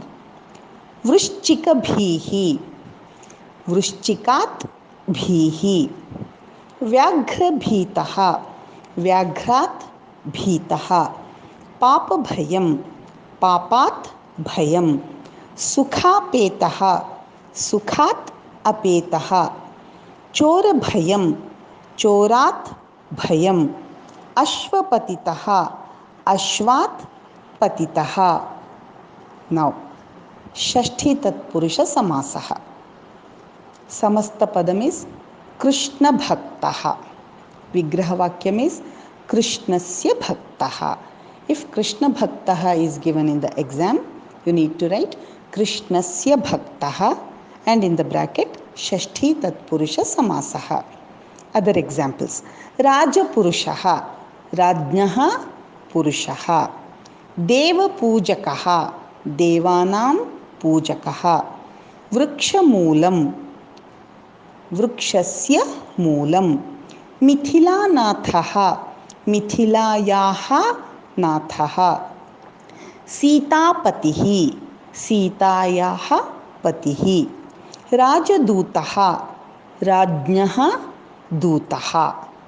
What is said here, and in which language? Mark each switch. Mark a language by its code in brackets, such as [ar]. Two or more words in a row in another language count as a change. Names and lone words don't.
[sa] Vrishchika Bhihi, Vrishchikat Bhihi, Vyaghra Bhitaha, Vyagrat Bhitaha, Papa Bhayam, Papat Bhayam, Sukha Petaha, Sukhat Apetaha, Chora Bhayam, Chorat Bhayam, Ashvapatitaha, Ashvat Patitaha. Now, Shashti Tatpurusha Samasaha. Samasta Padam is Krishna Bhaktaha. Vigrahavakyam is Krishnasya Bhaktaha. [en] If [sa] Krishna Bhaktaha [en] is given in the exam, you need to write [sa] Krishnasya Bhaktaha [en] and in the bracket [sa] Shashti Tatpurusha Samasaha. [en] Other examples. [sa] Raja Purushaha, Rajnaha Purushaha, Deva Pujakaha, Devanam Pujakaha, Vriksha Moolam, Vrikshasya Moolam, Mithila Nathaha, Mithilayaha Nathaha, Sita Patihi, Sitayaha Patihi, Rajadutaha, Rajnaha Dutaha.